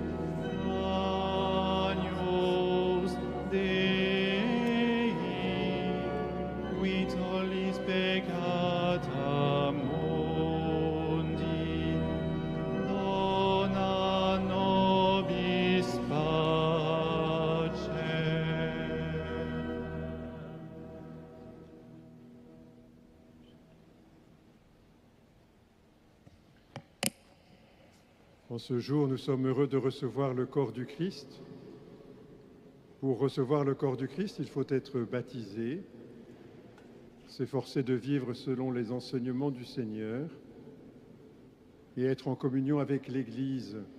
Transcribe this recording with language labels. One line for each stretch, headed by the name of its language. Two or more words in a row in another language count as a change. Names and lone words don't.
Latin: Agnus Dei, qui tollis peccata mundi, dona nobis pace.
French: En ce jour, nous sommes heureux de recevoir le corps du Christ. Pour recevoir le corps du Christ, il faut être baptisé, s'efforcer de vivre selon les enseignements du Seigneur et être en communion avec l'Église.